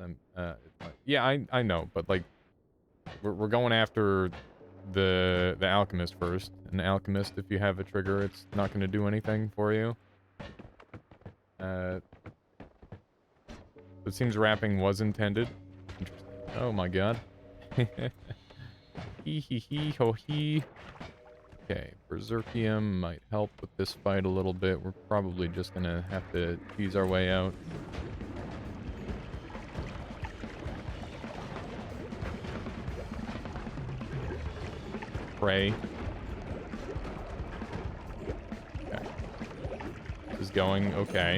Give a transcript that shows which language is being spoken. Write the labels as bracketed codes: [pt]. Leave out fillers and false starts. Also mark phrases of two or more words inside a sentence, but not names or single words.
[en] Yeah, I know, but like we're going after the alchemist first. An alchemist, if you have a trigger, it's not going to do anything for you. It seems wrapping was intended. Interesting. Oh my god. Hee hee hee ho hee. Okay, Berserkium might help with this fight a little bit. We're probably just gonna have to tease our way out. Pray. Okay. This is going okay.